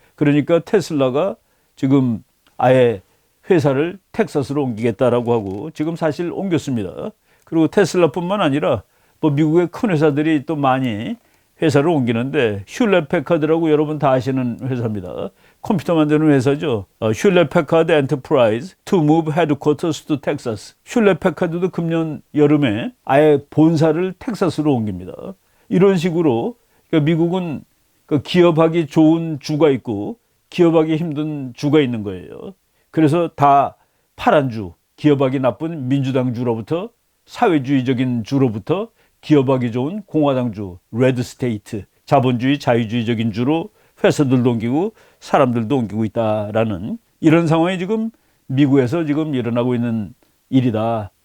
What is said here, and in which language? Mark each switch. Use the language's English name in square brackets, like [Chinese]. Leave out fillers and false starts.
[Korean] 그러니까 테슬라가 지금 아예 회사를 텍사스로 옮기겠다라고 하고 지금 사실 옮겼습니다. 그리고 테슬라뿐만 아니라 뭐 미국의 큰 회사들이 또 많이 회사를 옮기는데 휴렛 패카드라고 여러분 다 아시는 회사입니다. 컴퓨터 만드는 회사죠. [English] 휴렛 패카드 엔터프라이즈 to move headquarters to Texas. [Korean] 휴렛 패카드도 금년 여름에 아예 본사를 텍사스로 옮깁니다. 이런 식으로 그러니까 미국은 기업하기 좋은 주가 있고 기업하기 힘든 주가 있는 거예요. 그래서 다 파란 주, 기업하기 나쁜 민주당 주로부터 사회주의적인 주로부터 기업하기 좋은 공화당 주, 레드 스테이트, 자본주의, 자유주의적인 주로 회사들도 옮기고 사람들도 옮기고 있다라는 이런 상황이 지금 미국에서 지금 일어나고 있는 일이다.